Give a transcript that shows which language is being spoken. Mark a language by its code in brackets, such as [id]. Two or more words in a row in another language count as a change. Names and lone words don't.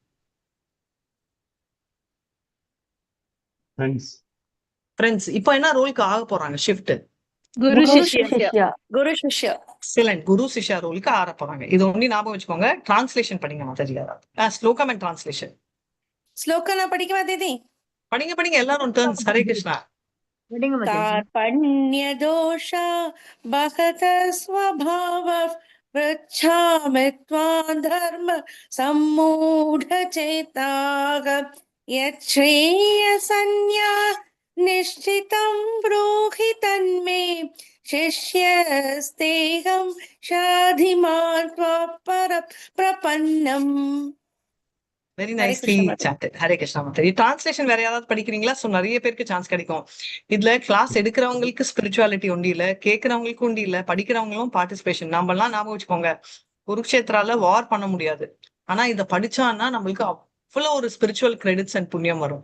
[ta] ஃப்ரெண்ட்ஸ். இப்போ என்ன ரோலுக்கு ஆக போறாங்க ஷிஃப்ட்? குரு குரு சிஷ்யா. சிஷ்யா. குரு சிஷ்யா. எக்ஸலென்ட். குரு சிஷ்யா ரோலுக்கு ஆற போறாங்க. இது ஒண்ணு ஞாபகம் வச்சுக்கோங்க. டிரான்ஸ்லேஷன் படிங்க மாதாஜி. ஸ்லோகம் [en] and translation. [ta] ஸ்லோகா நான் படிக்கவா தீதி? படிங்க படிங்க எல்லாரும் டர்ன்ஸ். ஹரே கிருஷ்ணா. [sa] कार्पण्य दोष बहत स्वभाव पृच्छामि त्वां धर्म सम्मूढ चेताः यच्छ्रेयसन्न्या निश्चितं ब्रूहि तन्मे शिष्यस्तेहं शाधिमान् त्वपर प्रपन्नम्. [en] very nicely chanted. [ta] ஹரே கிருஷ்ணா மாதாஜி. டிரான்ஸ்லேஷன் வேற யாராவது படிக்கிறீங்களா? சோ நிறைய பேருக்கு சான்ஸ் கிடைக்கும். இதுல கிளாஸ் எடுக்கிறவங்களுக்கு ஸ்பிரிச்சுவாலிட்டி ஒண்டி இல்ல, கேட்கறவங்களுக்கு ஒண்டி இல்ல, படிக்கிறவங்களும் பார்ட்டிசிபேஷன். நம்ம எல்லாம் ஞாபகம் வச்சுக்கோங்க, குருக்ஷேத்ரால வார் பண்ண முடியாது, ஆனா இத படிச்சான்னா நம்மளுக்கு அவ்வளவு ஒரு [en] spiritual credits and [ta] புண்ணியம் வரும்.